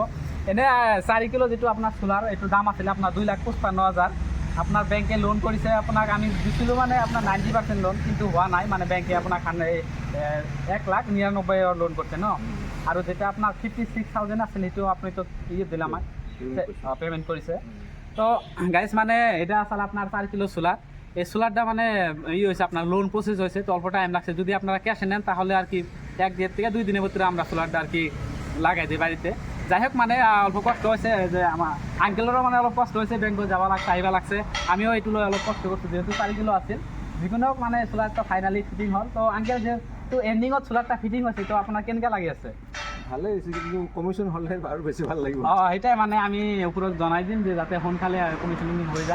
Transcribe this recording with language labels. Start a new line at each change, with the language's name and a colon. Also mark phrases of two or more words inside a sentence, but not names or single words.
Assamese: এনে 4 কিলো যিটো আপোনাৰ সোলাৰ, এইটো দাম আছিলে আপোনাৰ 2,55,000। আপোনাৰ বেংকে লোন কৰিছে আপোনাক, আমি দিছিলোঁ মানে আপোনাৰ 90% লোন, কিন্তু হোৱা নাই। মানে বেংকে আপোনাক 1,99,000 লোন কৰিছে ন। আৰু যেটা আপোনাৰ 56,000 আছিল, সেইটো আপুনি তো দিলে আমাক পেমেন্ট কৰিছে।
Bangla: তো গাইজ মানে এটা আসলে আপনার 4 কিলো সোলার, এই সোলারটা মানে হয়েছে আপনার লোন প্রসেস হয়েছে, তো অল্প টাইম লাগছে। যদি আপনারা ক্যাশে নেন তাহলে আর কি 1 দিন থেকে 2 দিনের ভিতরে আমরা সোলারটা আর কি লাগাই দিই বাড়িতে। যাই হোক মানে অল্প কষ্ট হয়েছে, যে আমার আঙ্কেলেরও মানে অলপ কষ্ট হয়েছে, ব্যাংকে যাওয়া লাগছে, আহিবা লাগছে।
Assamese: আমিও এইটো লৈ অলপ কষ্ট করছি, যেহেতু 4 কিলো আছিল। যিকোনো হোক মানে সোলারটা ফাইনালি ফিটিং হ'ল। তো আঙ্কেল যেহেতু এন্ডিঙত সোলারটা ফিটিং হৈছে, তো আপনার কেনেকৈ লাগি আছে? ভালেই হৈছে, কিন্তু কমিশ্যন হ'লে আৰু বেছি ভাল লাগিব। সেইটাই মানে আমি ওপৰত জনাই দিম যে যাতে সোনকালে কমিশ্যনিং হৈ যায়।